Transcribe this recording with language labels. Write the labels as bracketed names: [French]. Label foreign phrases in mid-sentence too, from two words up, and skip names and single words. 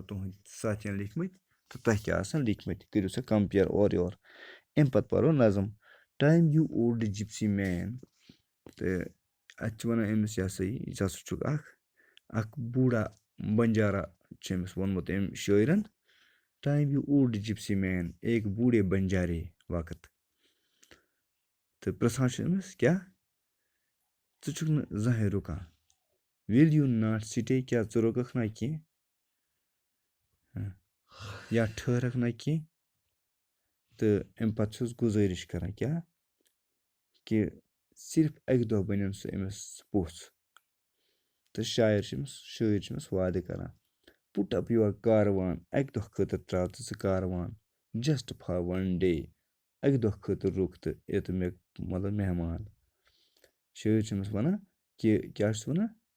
[Kashmiri] تُہٕنٛدۍ ساتھیَن لیکھمٕتۍ تہٕ تۄہہِ کیٛاہ آسان لیکھمٕتۍ کٔرِو سا کَمپِیَر اورٕ یورٕ اَمہِ پَتہٕ پَرو نظم [English] Time you old gypsy man [Kashmiri] تہٕ اَتہِ چھِ وَنان أمِس یہِ ہسا یہِ ہسا چھُکھ اکھ بوٗڈا بنجارا چھُ أمِس ووٚنمُت أمۍ شٲعرَن [English] Time you old gypsy man [Urdu] ایک بوٗڈے بنجارے [Kashmiri] وقت تہٕ پرٛژھان چھُ أمِس کیٛاہ ژٕ چھُکھ نہٕ زٕہٕنۍ رُکان [English] Will you not stay [Kashmiri] کیٛاہ ژٕ رُکَکھ نہ کینٛہہ یا ٹھٔہرَکھ نہ کینٛہہ تہٕ اَمہِ پَتہٕ چھُس گُزٲرِش کَران کیٛاہ کہِ صرف اَکہِ دۄہ بَنن سُہ أمِس پوٚژھ تہٕ شاعر چھِ أمِس وعدٕ کَران [English] Put up your caravan [Kashmiri] اَکہِ دۄہ خٲطرٕ ترٛاو ژٕ کاروان [English] Just for one day [Kashmiri] اَکہِ دۄہ خٲطرٕ رُک تہٕ یہِ تہٕ مےٚ مطلب مہمان شٲعر چھِ أمِس وَنان کہِ کیٛاہ چھُس وَنان